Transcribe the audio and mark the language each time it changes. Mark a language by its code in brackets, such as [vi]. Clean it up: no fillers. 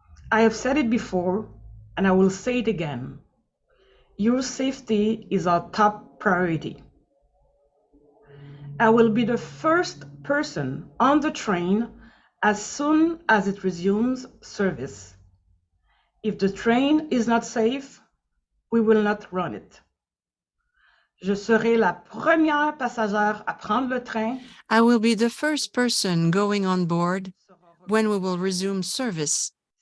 [en] I have said it before, and I will say it again. Your safety is our top priority. I will be the first person on the train as soon as it resumes service. If the train is not safe, we will not run it. [fr] Je serai la première passagère à prendre le train. [en] I will be the first person going on board when we will resume service.